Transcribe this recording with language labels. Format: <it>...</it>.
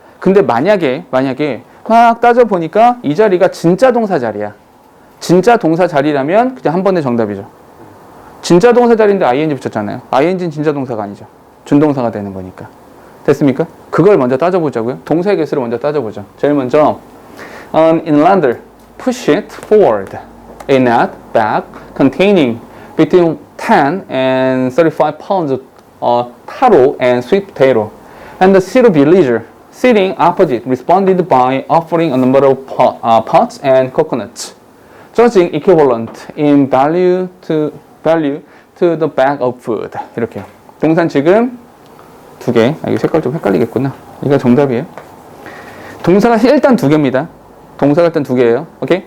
<ko>근데 만약에 막 따져보니까 이 자리가 진짜 동사 자리야. 진짜 동사 자리라면 그냥 한 번에 정답이죠. 진짜 동사 자리인데 ing 붙였잖아요. ing는 진짜 동사가 아니죠. 준동사가 되는 거니까. 됐습니까? 그걸 먼저 따져보자고요. 동사의 개수를 먼저 따져보죠. 제일 먼저</ko> <en>An inlander push it forward. A net bag containing between 10 and 35 pounds of taro and sweet potato. And the city villager sitting opposite responded by offering a number of pots and coconuts, judging equivalent in value to the bag of food.</en> <ko>이렇게. 동산 지금 두 개. 이거 색깔 좀 헷갈리겠구나. 이거 정답이에요. 동사가 일단 두 개입니다. 동사가 일단 두 개예요. 오케이?</ko>